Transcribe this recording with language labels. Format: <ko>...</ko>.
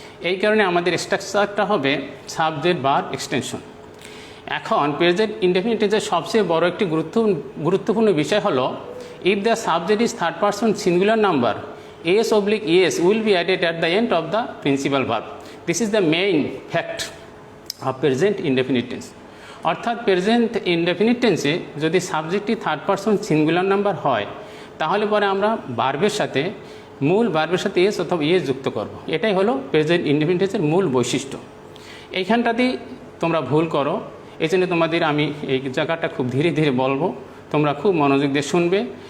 <bn>এই কারণে আমাদের স্ট্রাকচারটা হবে সাবজেক্ট, ভার্ব, এক্সটেনশন। এখন প্রেজেন্ট ইনডেফিনিট টেন্সের সবচেয়ে বড় একটি গুরুত্বপূর্ণ বিষয় হলো,</bn> <en>If the subject is third person singular number, es will be added at the end of the principal verb. This is the main fact of present indefinite tense.</en> <bn>অর্থাৎ present indefinite টেন্সে যদি সাবজেক্টটি থার্ড পারসন সিঙ্গুলার নাম্বার হয়, তাহলে পরে আমরা ভার্বের সাথে, মূল ভার্বের সাথে এস অথবা ইএস যুক্ত করব। এটাই হলো প্রেজেন্ট ইনডেফিনিট টেন্সের মূল বৈশিষ্ট্য। এইখানটাতেই তোমরা ভুল করো, এই জন্য তোমাদের আমি এই জায়গাটা খুব ধীরে ধীরে বলবো, তোমরা খুব মনোযোগ দিয়ে শুনবে।</bn>